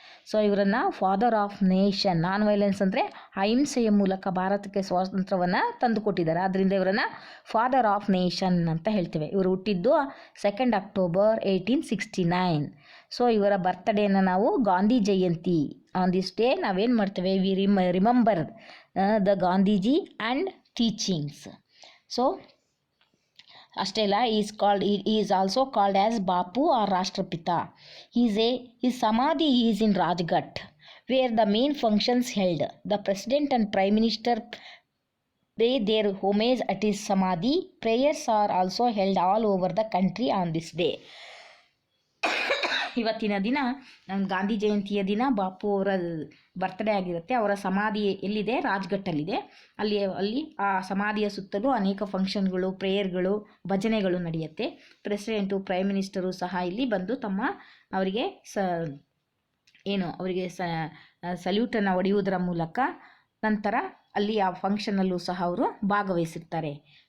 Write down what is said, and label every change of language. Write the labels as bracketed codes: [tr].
[kn] So ಇವರನ್ನು father of nation. Non violence ಅಂದರೆ ಅಹಿಂಸೆಯ ಮೂಲಕ ಭಾರತಕ್ಕೆ ಸ್ವಾತಂತ್ರ್ಯವನ್ನು ತಂದುಕೊಟ್ಟಿದ್ದಾರೆ. ಆದ್ದರಿಂದ ಇವರನ್ನು ಫಾದರ್ ಆಫ್ ನೇಷನ್ ಅಂತ ಹೇಳ್ತೇವೆ. ಇವರು ಹುಟ್ಟಿದ್ದು 2nd October 1869. ಸೊ ಇವರ ಬರ್ತ್ಡೇನ ನಾವು Gandhi Jayanti. [en] on this day [kn] ನಾವೇನು ಮಾಡ್ತೇವೆ? [en] We remember the Gandhiji and teachings. So [kn] ಅಷ್ಟೇ ಅಲ್ಲ, [en] Is also called as Bapu or Rashtrapita. his samadhi is in Rajghat, where the main functions held. The president and prime minister pay their homage at his samadhi. Prayers are also held all over the country on this day. [kn] ಇವತ್ತಿನ ದಿನ ಗಾಂಧಿ ಜಯಂತಿಯ ದಿನ ಬಾಪು ಅವರ birthday ಆಗಿರುತ್ತೆ. ಅವರ ಸಮಾಧಿ ಎಲ್ಲಿದೆ? ರಾಜ್ಘಟ್ಟಲ್ಲಿದೆ. ಅಲ್ಲಿ ಆ ಸಮಾಧಿಯ ಸುತ್ತಲೂ ಅನೇಕ ಫಂಕ್ಷನ್ಗಳು, ಪ್ರೇಯರ್ಗಳು, ಭಜನೆಗಳು ನಡೆಯುತ್ತೆ. ಪ್ರೆಸಿಡೆಂಟು, ಪ್ರೈಮ್ ಮಿನಿಸ್ಟರು ಸಹ ಇಲ್ಲಿ ಬಂದು ಅವರಿಗೆ ಅವರಿಗೆ ಸಲ್ಯೂಟನ್ನು ಹೊಡೆಯುವುದರ ಮೂಲಕ ನಂತರ ಅಲ್ಲಿ ಆ ಫಂಕ್ಷನಲ್ಲೂ ಸಹ ಅವರು ಭಾಗವಹಿಸಿರ್ತಾರೆ.